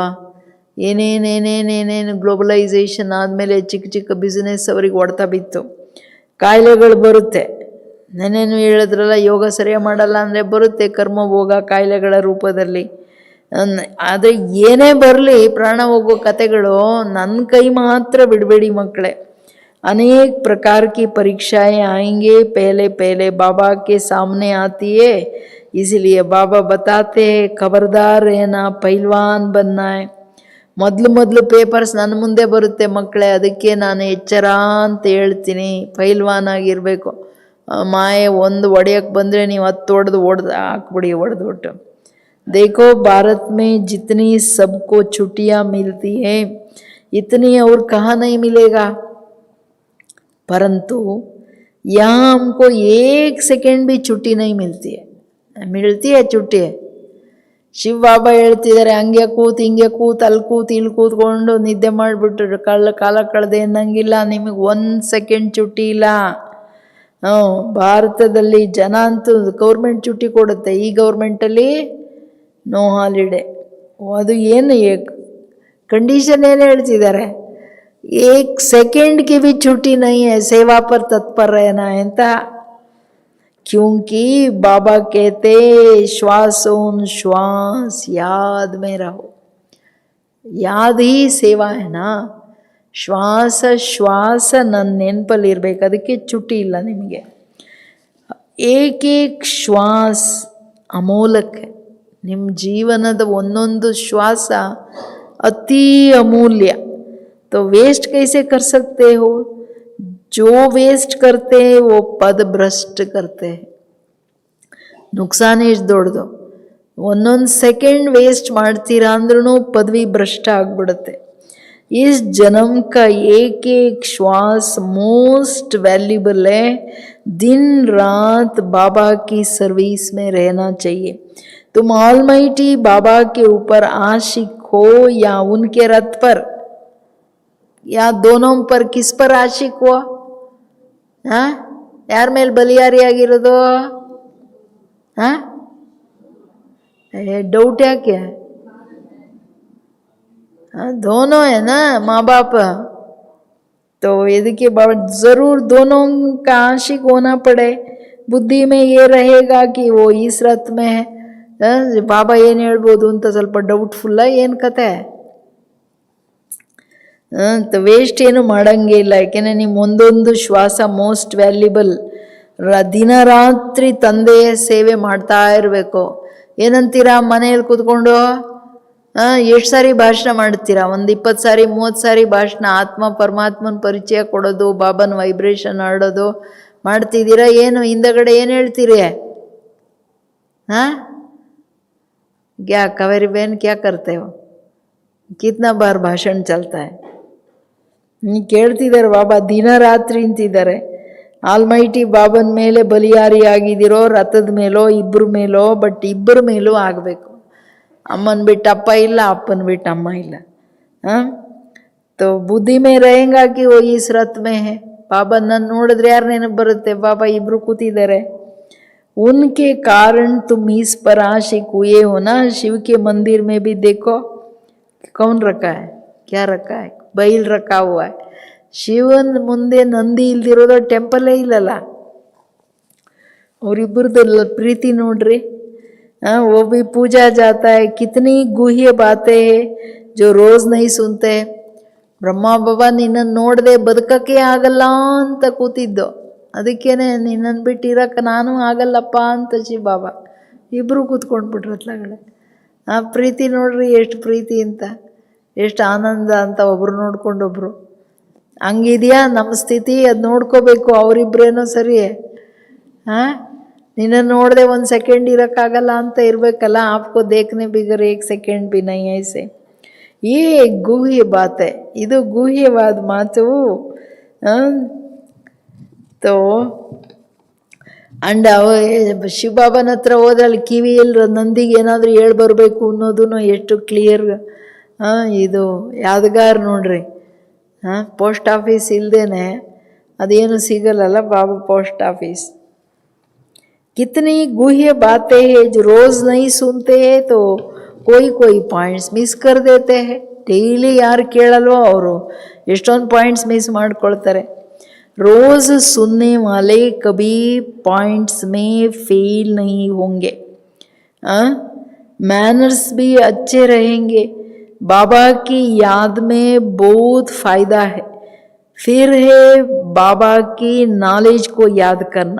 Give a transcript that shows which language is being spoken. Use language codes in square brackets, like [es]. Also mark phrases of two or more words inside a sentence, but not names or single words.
[kn] ಏನೇನೇನೇನೇನೇನು ಗ್ಲೋಬಲೈಸೇಷನ್ ಆದಮೇಲೆ ಚಿಕ್ಕ ಚಿಕ್ಕ ಬಿಸ್ನೆಸ್ ಅವ್ರಿಗೆ ಹೊಡ್ತಾ ಬಿತ್ತು. ಕಾಯಿಲೆಗಳು ಬರುತ್ತೆ. ನಾನೇನು ಹೇಳಿದ್ರಲ್ಲ, ಯೋಗ ಸರಿಯಾಗಿ ಮಾಡಲ್ಲ ಅಂದರೆ ಬರುತ್ತೆ ಕರ್ಮಭೋಗ ಕಾಯಿಲೆಗಳ ರೂಪದಲ್ಲಿ. ಆದರೆ ಏನೇ ಬರಲಿ ಪ್ರಾಣ ಹೋಗೋ ಕತೆಗಳು ನನ್ನ ಕೈ ಮಾತ್ರ ಬಿಡಬೇಡಿ ಮಕ್ಕಳೇ. [hi] अनेक प्रकार की परीक्षाएं आएंगे, पहले पहले बाबा के सामने आती है, इसलिए बाबा बताते हैं खबरदार रहना, पहलवान बनना है. [kn] ಮೊದಲು ಪೇಪರ್ಸ್ ನನ್ನ ಮುಂದೆ ಬರುತ್ತೆ ಮಕ್ಕಳೇ, ಅದಕ್ಕೆ ನಾನು ಎಚ್ಚರ ಅಂತ ಹೇಳ್ತೀನಿ. ಪೈಲ್ವಾನ್ ಆಗಿರಬೇಕು. ಮಾಯೆ ಒಂದು ಒಡೆಯಕ್ಕೆ ಬಂದರೆ ನೀವು 10 ಹೊಡೆದು ಹಾಕ್ಬಿಡಿ, ಹೊಡೆದ್ಬಿಟ್ಟು. [hi] देखो भारत में जितनी सबको छुट्टियाँ मिलती है इतनी और कहाँ नहीं मिलेगा. परंतु यहाँ हमको 1 सेकेंड भी छुट्टी नहीं मिलती है. मिलती है छुट्टी? [kn] ಶಿವ ಬಾಬಾ ಹೇಳ್ತಿದ್ದಾರೆ, ಹಂಗೆ ಕೂತು ಹಿಂಗೆ ಕೂತು ಅಲ್ಲಿ ಕೂತು ಇಲ್ಲಿ ಕೂತ್ಕೊಂಡು ನಿದ್ದೆ ಮಾಡಿಬಿಟ್ರು ಕಾಲ ಕಳೆದೆ ಅನ್ನಂಗಿಲ್ಲ. ನಿಮಗೆ 1 ಸೆಕೆಂಡ್ ಚುಟ್ಟಿ ಇಲ್ಲ. ಭಾರತದಲ್ಲಿ ಜನ ಅಂತೂ ಗೌರ್ಮೆಂಟ್ ಚುಟ್ಟಿ ಕೊಡುತ್ತೆ, ಈ ಗೌರ್ಮೆಂಟಲ್ಲಿ [en] no holiday. [kn] ಅದು ಏನು ಕಂಡೀಷನ್ ಏನು ಹೇಳ್ತಿದ್ದಾರೆ? [hi] 1 सेकंड की भी छुट्टी नहीं है, सेवा पर तत्पर रहना है ಅಂತ. क्योंकि बाबा कहते श्वासोन श्वास याद में रहो. याद ही सेवा है ना. [kn] ಶ್ವಾಸ ಶ್ವಾಸ ನನ್ನ ನೆನಪಲ್ಲಿ ಇರಬೇಕು, ಅದಕ್ಕೆ ಚುಟ್ಟಿ ಇಲ್ಲ ನಿಮಗೆ. [hi] एकेक श्वास अमूलक. [kn] ನಿಮ್ಮ ಜೀವನದ ಒಂದೊಂದು ಶ್ವಾಸ ಅತಿ ಅಮೂಲ್ಯ. [hi] तो वेस्ट कैसे कर सकते हो? जो वेस्ट करते हैं वो पद भ्रष्ट करते हैं. [kn] ನುಕ್ಸಾನ ಎಷ್ಟು ದೊಡ್ಡದು. ಒಂದೊಂದು ಸೆಕೆಂಡ್ ವೇಸ್ಟ್ ಮಾಡ್ತೀರಾ ಅಂದ್ರೂ ಪದವಿ ಭ್ರಷ್ಟ ಆಗ್ಬಿಡುತ್ತೆ. [hi] इस जन्म का एक एक श्वास [en] most valuable [hi] है. दिन रात बाबा की सर्विस में रहना चाहिए. तुम ऑलमाइटी बाबा के ऊपर आशिक हो या उनके रथ पर, या दोनों पर. किस पर आशिक हुआ? यार मेल बलियारी ಆಗಿರೋದು? डाउट है क्या? दोनों है ना माँ बाप. तो ಇದಕ್ಕೆ जरूर दोनों का आशिक होना पड़े. बुद्धि में ये रहेगा कि वो इस रथ में है. [kn] ಬಾಬಾ ಏನು ಹೇಳ್ಬೋದು ಅಂತ ಸ್ವಲ್ಪ ಡೌಟ್ಫುಲ್ಲ. ಏನು ಕತೆ? ವೇಸ್ಟ್ ಏನು ಮಾಡೋಂಗೇ ಇಲ್ಲ. ಯಾಕೆಂದರೆ ನಿಮ್ಮ ಒಂದೊಂದು ಶ್ವಾಸ [en] most valuable. [kn] ದಿನ ರಾತ್ರಿ ತಂದೆಯ ಸೇವೆ ಮಾಡ್ತಾ ಇರಬೇಕು. ಏನಂತೀರಾ ಮನೆಯಲ್ಲಿ ಕೂತ್ಕೊಂಡು? ಎಷ್ಟು ಸಾರಿ ಭಾಷಣ ಮಾಡ್ತೀರಾ? ಒಂದು 20 ಸಾರಿ 30 ಸಾರಿ ಭಾಷಣ. ಆತ್ಮ ಪರಮಾತ್ಮನ ಪರಿಚಯ ಕೊಡೋದು, ಬಾಬನ ವೈಬ್ರೇಷನ್ ಆಡೋದು ಮಾಡ್ತಿದ್ದೀರಾ. ಏನು ಹಿಂದಗಡೆ ಏನು ಹೇಳ್ತೀರಿ? [hi] क्या कावेरी बहन क्या करते हो? कितना बार भाषण चलता है? [kn] ಕೇಳ್ತಿದ್ದಾರೆ ಬಾಬಾ ದಿನ ರಾತ್ರಿ ಅಂತಿದ್ದಾರೆ. ಆಲ್ಮೈಟಿ ಬಾಬನ ಮೇಲೆ ಬಲಿಯಾರಿ ಆಗಿದ್ದೀರೋ, ರಥದ ಮೇಲೋ, ಇಬ್ಬರ ಮೇಲೋ. ಬಟ್ ಇಬ್ಬರ ಮೇಲೂ ಆಗಬೇಕು. ಅಮ್ಮನ ಬಿಟ್ಟು ಅಪ್ಪ ಇಲ್ಲ, ಅಪ್ಪನ ಬಿಟ್ಟು ಅಮ್ಮ ಇಲ್ಲ. [hi] तो बुद्धि में रहेगा कि वो इस रथ में है. [kn] ಬಾಬಾ ನನ್ನ ನೋಡಿದ್ರೆ ಯಾರು ನೆನಪು ಬರುತ್ತೆ? ಬಾಬಾ ಇಬ್ಬರು ಕೂತಿದ್ದಾರೆ. [hi] उनके कारण तुम इस पर आशिक हुए हो ना. शिव के मंदिर में भी देखो कौन रखा है, क्या रखा है? बैल रखा हुआ है. [kn] ಶಿವನ್ ಮುಂದೆ ನಂದಿ ಇಲ್ದಿರೋದು ಟೆಂಪಲ್ಲೇ ಇಲ್ಲಲ್ಲ. ಅವರಿಬ್ಬರದ್ದು ಪ್ರೀತಿ ನೋಡ್ರಿ. [hi] वो भी पूजा जाता है. कितनी गुह्य बातें हैं जो रोज नहीं सुनते. [kn] ಬ್ರಹ್ಮ ಬಾಬಾ ನಿನ್ನನ್ನು ನೋಡದೆ ಬದುಕಕ್ಕೆ ಆಗಲ್ಲ ಅಂತ ಕೂತಿದ್ದು. ಅದಕ್ಕೇನೆ ನಿನ್ನನ್ನು ಬಿಟ್ಟು ಇರೋಕ್ಕೆ ನಾನು ಆಗಲ್ಲಪ್ಪ ಅಂತ ಶಿವ ಬಾಬಾ ಇಬ್ಬರು ಕೂತ್ಕೊಂಡ್ಬಿಟ್ರು ಅತ್ಲಗಡೆ. ಆ ಪ್ರೀತಿ ನೋಡ್ರಿ, ಎಷ್ಟು ಪ್ರೀತಿ ಅಂತ, ಎಷ್ಟು ಆನಂದ ಅಂತ. ಒಬ್ರು ನೋಡ್ಕೊಂಡೊಬ್ರು. ಹಂಗಿದೆಯಾ ನಮ್ಮ ಸ್ಥಿತಿ? ಅದು ನೋಡ್ಕೋಬೇಕು. ಅವರಿಬ್ರೇನೋ ಸರಿ. ನಿನ್ನನ್ನು ನೋಡದೆ 1 ಸೆಕೆಂಡ್ ಇರೋಕ್ಕಾಗಲ್ಲ ಅಂತ ಇರಬೇಕಲ್ಲ. [hi] आपको देखने बिगर 1 सेकंड भी नहीं ऐसे. ये गुह्य बात है, [kn] ಇದು ಗುಹ್ಯವಾದ ಮಾತು. ತೋ ಅಂಡ್ ಶಿವಬಾಬನ ಹತ್ರ ಹೋದ್ರಲ್ಲಿ ಕಿವಿಯಲ್ಲಿ ನಂದಿಗೆ ಏನಾದರೂ ಹೇಳಿ ಬರಬೇಕು ಅನ್ನೋದನ್ನು ಎಷ್ಟು ಕ್ಲಿಯರ್. ಇದು ಯಾದಗಾರ್ ನೋಡ್ರಿ, [en] post office [kn] ಇಲ್ಲದೇನೆ ಅದೇನು ಸಿಗಲ್ಲಲ್ಲ ಬಾಬಾ [en] post office. [hi] कितनी गुह्य बातें हैं जो रोज नहीं सुनते हैं तो कोई [en] points miss [hi] कर देते हैं. [kn] ಡೈಲಿ ಯಾರು ಕೇಳಲ್ವೋ ಅವರು ಎಷ್ಟೊಂದು [en] points miss [kn] ಮಾಡ್ಕೊಳ್ತಾರೆ. [hi] रोज सुनने वाले कभी पॉइंट्स में फेल नहीं होंगे. मैनर्स भी अच्छे रहेंगे. बाबा की याद में बहुत फ़ायदा है. फिर है बाबा की नॉलेज को याद करना.